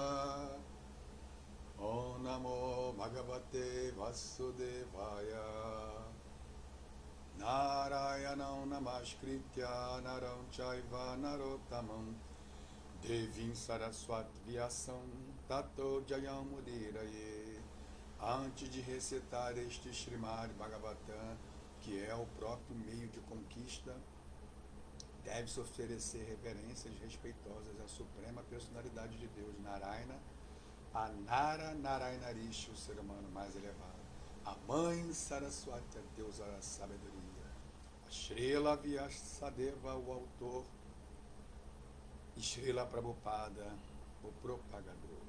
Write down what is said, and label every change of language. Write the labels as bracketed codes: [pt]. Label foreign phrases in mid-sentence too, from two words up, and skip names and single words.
[sa] Om Namo Bhagavate Vasudevaya. Narayanam Namaskritya Naram Chaiva Narottamam Devim Saraswat Vyasam Tato Jayam Mudiraye. [pt] Antes de recitar este Srimad Bhagavatam, que é o próprio meio de conquista, deve-se oferecer reverências respeitosas à suprema personalidade de Deus, Narayana, a Narayana Rishi, o ser humano mais elevado, a mãe Saraswati, a deusa da sabedoria, a Srila Vyasadeva, o autor, e Srila Prabhupada, o propagador.